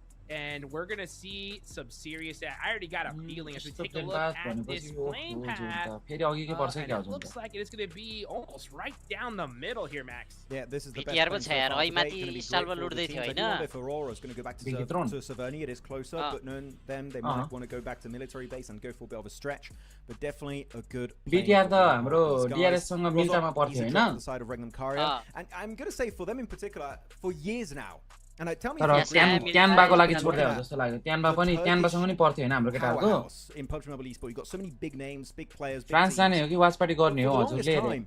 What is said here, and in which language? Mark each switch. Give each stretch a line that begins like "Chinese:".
English: And we're going to see some serious... I already got a feeling as we take a look at this plane path. And it looks like it is going to be almost right down the middle here, Max. Yeah, this is the best plane so far today. It's going to be great for the teams. I do wonder if Aurora is going to go back to Saverni. It is closer, but then they might want to go back to military base and go for a bit of a stretch. But definitely a good
Nepali: BTR DRS सँग मिल्टामा पर्थ्यो हैन
English: the side of Regnum Karia. And I'm going to say for them in particular, for years now, and I tell me
Nepali: ट्यानबाको लागि छोड्दै हो जस्तो लाग्यो ट्यानबा पनि ट्यानबासँग नि पर्थ्यो हैन हाम्रो केटाहरुको
English: in PUBG Mobile Esports, you've got so many big names, big players,
Nepali: France जाने हो कि वाचपार्टी गर्ने हो हजुरले